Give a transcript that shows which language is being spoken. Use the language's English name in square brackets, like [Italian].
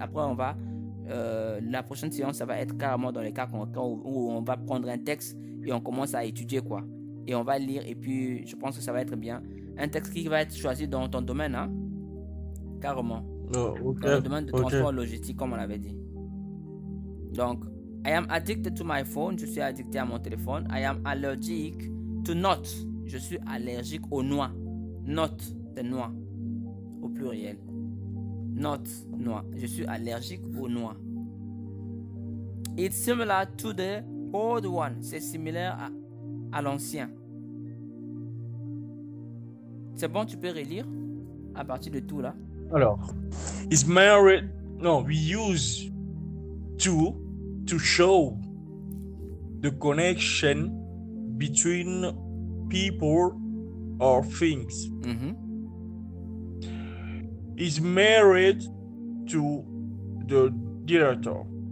[French] Après, la prochaine séance, ça va être carrément dans les cas concrets où on va prendre un texte et on commence à étudier, quoi. Et on va lire, et puis je pense que ça va être bien. Un texte qui va être choisi dans ton domaine, hein? Carrément. [English] Oh, okay. [French] Dans le domaine de transport logistique, comme on l'avait dit. [English] Donc, I am addicted to my phone. [French] Je suis addicté à mon téléphone. [English] I am allergic to nuts. [French] Je suis allergique aux noix. Nuts, c'est noix. Au pluriel. Nuts, noix. Je suis allergique aux noix. [English] It's similar to the old one. [French] C'est similaire à l'ancien. C'est bon, tu peux relire à partir de tout là. [English] Alors, is married. No, we use to show the connection between people or things. Mm-hmm. Is married to the director.